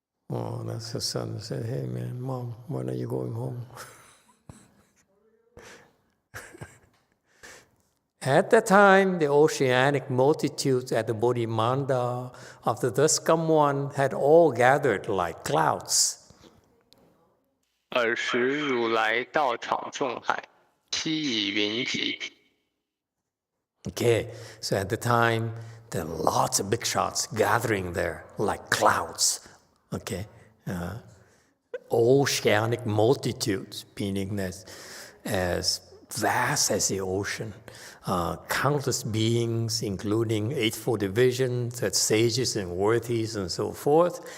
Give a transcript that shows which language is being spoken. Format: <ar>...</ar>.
<en>Oh, that's the son said, hey man, Mom, when are you going home? At that time, the oceanic multitudes at the Bodhimanda of the thus come one had all gathered like clouds.</en> <zh>尔时如来道场众海，悉以云集。</zh> <en>Okay, so at the time, there are lots of big shots gathering there like clouds. Okay, oceanic multitudes, meaning that as vast as the ocean, countless beings, including Eightfold Divisions, that's sages and worthies and so forth.</en>